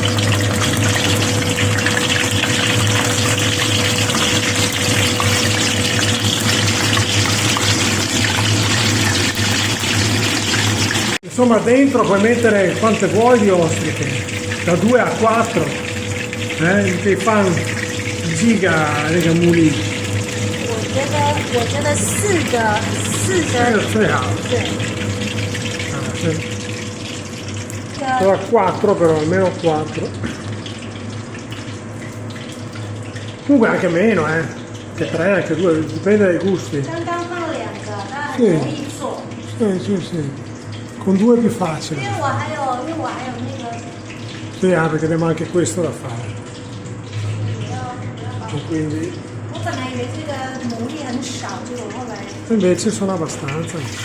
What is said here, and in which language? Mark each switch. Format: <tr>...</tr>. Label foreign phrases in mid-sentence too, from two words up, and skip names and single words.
<it>Insomma dentro puoi mettere quante vuoi di ostriche, da 2 a 4, che fanno giga muli.</it> <zh>我觉得四个最好。对。</zh> <it>Sarà 4 però, almeno 4. Comunque anche meno, che 3, anche 2, dipende dai gusti.</it> <zh>刚刚放2个，那很容易做。</zh> <it>Sì. Con 2 è più facile.</it> <zh>因为我还有那个。</zh> <it>Sì, perché abbiamo anche questo da fare. E quindi</it> <zh>我本来以为这个牡蛎很少，结果后来。</zh> <it>invece sono abbastanza.</it>